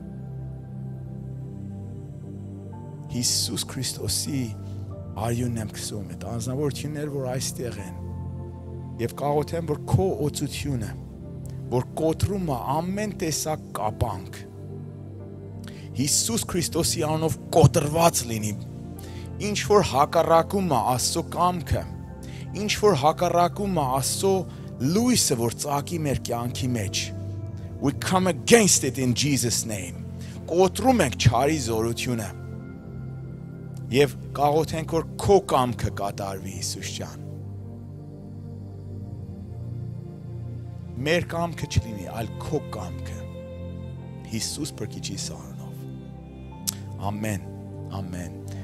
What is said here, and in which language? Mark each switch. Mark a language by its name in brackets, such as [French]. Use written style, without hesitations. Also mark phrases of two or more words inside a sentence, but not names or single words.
[Armenian] Հիսուս Քրիստոսի արյունն եմ քսում, այդ անձնավորություններ, որ այստեղ են, եւ կաղոթեմ, որ քո օծությունը, որ կոտրում է ամեն տեսակ կապանք, Հիսուս Քրիստոսի անունով կոտրված լինի, ինչ որ հակառակում է Աստծո կամքը, ինչ որ հակառակում է Աստծո լույսը, որ ծագի մեր կյանքի մեջ, [English] we come against it in Jesus name, [Armenian] կոտրում ենք չարի զորությունը, եւ կաղոթենք, որ քո կամքը կատարվի Հիսուս ջան։ Մեր կամքը չլինի, այլ քո կամքը։ Հիսուս Փրկիչիս անունով։ Ամեն, ամեն։